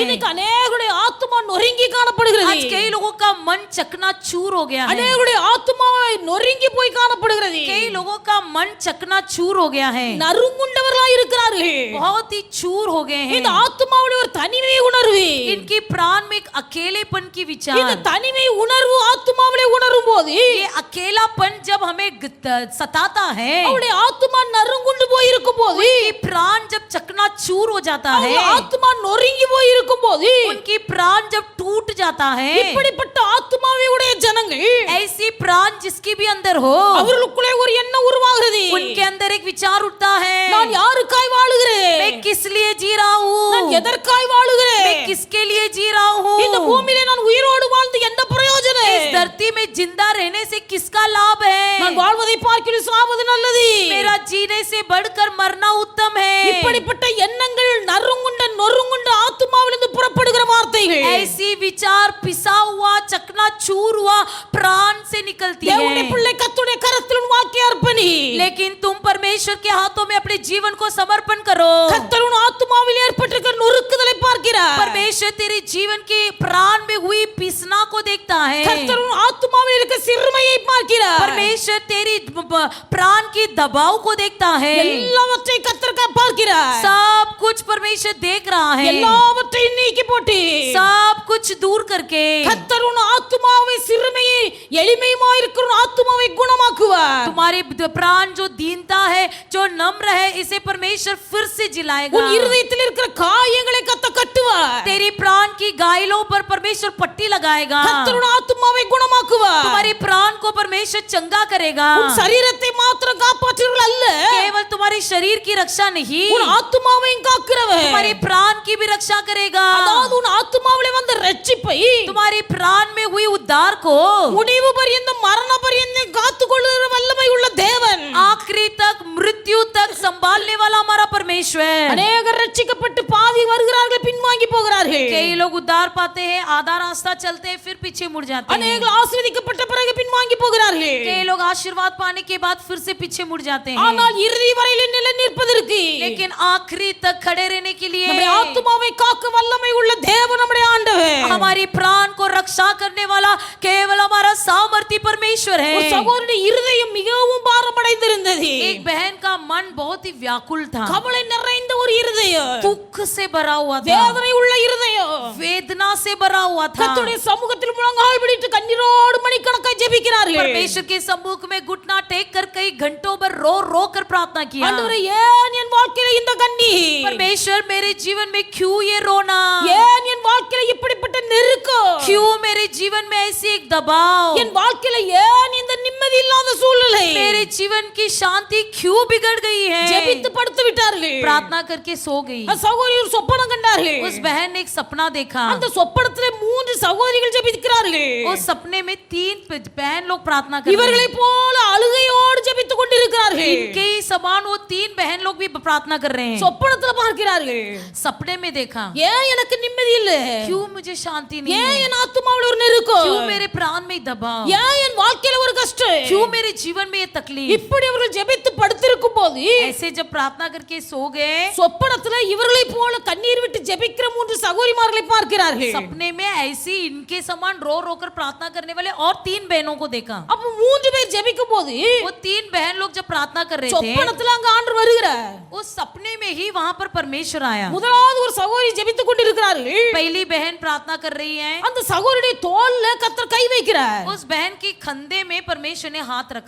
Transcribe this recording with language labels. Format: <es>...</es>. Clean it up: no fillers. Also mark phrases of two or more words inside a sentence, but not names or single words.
<ta>இன்னைக்கு அநேகருடைய ஆத்மா நொறுங்கி காணப்படுகிறது.</ta> <hi>आज कई लोगों का मन चकनाचूर हो गया है।</hi> <ta>அநேகருடைய ஆத்மா நொறுங்கி போய் காணப்படுகிறது.</ta> <hi>कई लोगों का मन चकनाचूर हो गया है,</hi> <ta>நறுங்குண்டவர்களாய் இருக்கிறார்கள்.</ta> <hi>बहुत ही चूर हो गए</hi> <ta>இந்த</ta> <hi>हैं।</hi> <ta>ஆத்மாவுடைய ஒரு தனிமை உணர்வு,</ta> <hi>इनकी प्राण में एक अकेलेपन की</hi> <ta>இந்த</ta> <hi>विचार,</hi> <ta>தனிமை உணர்வு ஆத்மாவிலே உணரும் போது</ta> <hi>ये अकेलापन जब हमें सताता है,</hi> <ta>அவருடைய ஆத்மா நறுங்குண்டு போய் இருக்கும் போது,</ta> <hi>उनकी प्राण जब चकनाचूर हो जाता है,</hi> <ta>அவங்க ஆத்மா நொறுங்கி போய் இருக்கும் போது,</ta> <hi>उनकी प्राण जब टूट जाता है,</hi> <ta>இப்படிப்பட்ட ஆத்மாவை உடைய ஜனங்கள்</ta> <hi>ऐसी प्राण जिसकी भी अंदर हो,</hi> <ta>அவர்களுக்குள்ளே ஒரு எண்ணம் உருவாகிறது.</ta> <hi>उनके अंदर एक विचार उठता है,</hi> <ta>நான் யாருக்காய் வாழுகிறேன்?</ta> <hi>मैं किस लिए जी रहा</hi> <ta>நான்</ta> <hi>हूँ,</hi> <ta>எதற்காய்</ta> <hi>मैं</hi> <ta>வாழுகிறேன்?</ta> <hi>किसके लिए जी रहा हूँ,</hi> <ta>இந்த பூமியிலே நான் உயிரோடு வாழ்ந்து என்ன பிரயோஜனம்?</ta> <hi>इस धरती में जिंदा रहने से किसका लाभ</hi> <ta>நான்</ta> <hi>है,</hi> <ta>வாழ்வதை பார்க்கிலும் சாவது நல்லது.</ta> <hi>मेरा जीने से बढ़कर मरना उत्तम है।</hi> <ta>இப்படிப்பட்ட எண்ணங்கள் நொறுங்குண்ட ஆத்மாவிலிருந்து புறப்படுகிற வார்த்தைகள்</ta> <hi>ऐसी विचार पिसा हुआ चकनाचूर हुआ प्राण से निकलती</hi> <ta>தேவனுடைய</ta> <hi>है।</hi> <ta>பிள்ளை கர்த்தருடைய கரத்தில் உன் வாழ்க்கையை அர்ப்பணி.</ta> <hi>लेकिन तुम परमेश्वर के हाथों में अपने जीवन को समर्पण करो।</hi> <ta>கர்த்தர் உன் ஆத்மாவில் ஏற்பட்டிருக்கிற நொறுக்குதலை பார்க்கிறார்.</ta> <hi>परमेश्वर तेरे जीवन के प्राण में हुई पिसना को देखता है।</hi> <ta>கர்த்தர் உன் ஆத்மாவில் இருக்கிற சிறுமையை பார்க்கிறார்.</ta> <hi>परमेश्वर तेरी प्राण की दबाव को देखता है।</hi> <ta>எல்லாவற்றையும் கர்த்தர் பார்க்கிறார்.</ta> <hi>सब कुछ परमेश्वर देख रहा है,</hi> <ta>எல்லாவற்றையும் நீக்கி போட்டு</ta> <hi>सब कुछ दूर करके</hi> <ta>கர்த்தர் உன் ஆத்மாவை சிறுமையை எளிமையுமாய் இருக்கிற உன் ஆத்மாவை குணமாக்குவார்.</ta> <hi>तुम्हारे प्राण जो दीनता है, जो नम्र है, इसे परमेश्वर फिर से जिलाएगा।</hi> <ta>உன் இருதயத்தில் இருக்கிற காயங்களை கர்த்தர் கட்டுவார்.</ta> <hi>तेरी प्राण की घायलों पर परमेश्वर पट्टी लगाएगा।</hi> <ta>கர்த்தர் உன் ஆத்மாவை குணமாக்குவார்.</ta> <hi>तुम्हारे प्राण को परमेश्वर चंगा करेगा।</hi> <ta>உன் சரீரத்தை மாத்திரம் காப்பாற்றுகிறவர் அல்ல,</ta> <hi>केवल तुम्हारे शरीर की रक्षा नहीं,</hi> <ta>உன் ஆத்மாவையும் காக்கிறவர்.</ta> <hi>तुम्हारे प्राण की भी रक्षा करेगा।</hi> <ta>அதாவது உன் ஆத்மாவிலே வந்த ரட்சிப்பை</ta> <hi>तुम्हारे प्राण में हुई उद्धार को</hi> <ta>முடிவு பரியந்தம் மரண பரியந்தம் காத்துக்கொள்ளுகிற வல்லமை உள்ள தேவன்.</ta> <hi>आखिरी तक, मृत्यु तक संभालने वाला हमारा परमेश्वर।</hi> <ta>அநேகர் ரட்சிக்கப்பட்டு பாதி வருகிறார்கள், பின்வாங்கி போகிறார்கள்.</ta> <hi>कई लोग उद्धार पाते हैं, आधा रास्ता चलते हैं, फिर पीछे मुड़ जाते हैं।</hi> <ta>அநேகர் ஆசீர்வதிக்கப்பட்ட பிறகு பின்வாங்கி போகிறார்கள்.</ta> <hi>कई लोग आशीर्वाद पाने के बाद फिर से पीछे मुड़ जाते हैं।</hi> <ta>ஆனால் இறுதி வரையிலே நிலை நிற்பதற்கு</ta> <hi>लेकिन आखिरी तक खड़े रहने के लिए</hi> <ta>நம்முடைய ஆத்மாவை காக்க வல்லமை உள்ள தேவன் நம்முடைய ஆண்டவர்.</ta> <hi>हमारी प्राण को रक्षा करने वाला केवल हमारा सामर्थी परमेश्वर</hi> <ta>ஒரு</ta> <hi>है।</hi> <ta>சகோதரனுடைய இருதயம் மிகவும் பாரமடைந்திருந்தது.</ta> <hi>एक बहन का मन बहुत ही व्याकुल था,</hi> <ta>கவலை நிறைந்த ஒரு இருதயம்,</ta> <hi>दुख से भरा हुआ था,</hi> <ta>வேதனை உள்ள இருதயம்.</ta> <hi>वेदना से भरा हुआ था।</hi> <ta>கர்த்தருடைய சமூகத்தில் முழங்கால் பிடித்து கண்ணீரோடு மணி மணிக்கணக்காய் ஜெபிக்கிறார்கள்.</ta> <hi>परमेश्वर के सम्मुख में घुटना टेक कर कई घंटों भर रो रो कर प्रार्थना किया।</hi> <ta>ஆண்டவரே ஏன் என் வாழ்க்கையில இந்த கண்ணீர்?</ta> <hi>परमेश्वर मेरे जीवन में क्यों ये रोना?</hi> <ta>ஏன் என் வாழ்க்கையில இப்படிப்பட்ட நெருக்கம்?</ta> <hi>क्यों मेरे जीवन में ऐसी एक दबाव?</hi> <ta>என் வாழ்க்கையில ஏன் இந்த நிம்மதி இல்லாத சூழ்நிலை?</ta> <hi>मेरे जीवन की शांति क्यों बिगड़ गई है?</hi> <ta>ஜெபித்து படுத்து விட்டார்கள்.</ta> <hi>प्रार्थना करके सो गई।</hi> <ta>சகோதரி ஒரு சொப்பனம் கண்டார்கள்.</ta> <hi>उस बहन ने एक सपना देखा।</hi> <ta>அந்த சொப்பனத்திலே 3 சகோதரிகள் ஜெபிக்கிறார்கள்.</ta> <hi>उस सपने में 3 बहन लोग प्रार्थना कर रही</hi> <ta>இவர்களை போல அழுகையோடு ஜெபித்துக் கொண்டிருக்கிறார்கள்.</ta> <hi>इनके ही समान वो 3 बहन लोग भी प्रार्थना कर रहे हैं।</hi> <ta>சொப்பனத்துல பார்க்கிறார்கள்.</ta> <hi>सपने में देखा</hi> <ta>ஏன் எனக்கு நிம்மதி இல்ல?</ta> <hi>क्यों मुझे शांति नहीं</hi> <ta>ஏன்</ta> <hi>है?</hi> <ta>என் ஆத்துமாவுல ஒரு நெருக்கம்?</ta> <hi>क्यों मेरे प्राण में दबाव?</hi> <ta>ஏன் என் வாழ்க்கையில ஒரு கஷ்டம்?</ta> <hi>क्यों मेरे जीवन में ये तकलीफ?</hi> <ta>இப்படி அவர்கள் ஜெபித்து படுத்திருக்கும் போது</ta> <hi>ऐसे जब प्रार्थना करके सो गए,</hi> <ta>சொப்பனத்துல இவர்களை போல கண்ணீர் விட்டு ஜெபிக்கிற 3 சகோதரிமார்களை பார்க்கிறார்கள்.</ta> <hi>सपने में ऐसी इनके समान रो रो कर प्रार्थना करने वाले और 3 बहनों को देखा।</hi> <ta>அப்ப 3 பேர் ஜெபிக்கும் போது</ta> <hi>वो 3 बहन लोग जब प्रार्थना कर रहे थे,</hi> <ta>சொப்பனத்துல அங்க ஆண்டவர் வருகிறார்.</ta> <hi>उस सपने में ही वहां पर परमेश्वर आया।</hi> <ta>முதலாவது ஒரு சகோதரி ஜெபித்துக் கொண்டிருக்கிறார்கள்.</ta> <hi>पहली बहन प्रार्थना कर रही है,</hi> <ta>அந்த சகோதரியுடைய தோள்ல கர்த்தர் கை வைக்கிறார்.</ta> <hi>उस बहन के कंधे में परमेश्वर ने हाथ रखा।</hi>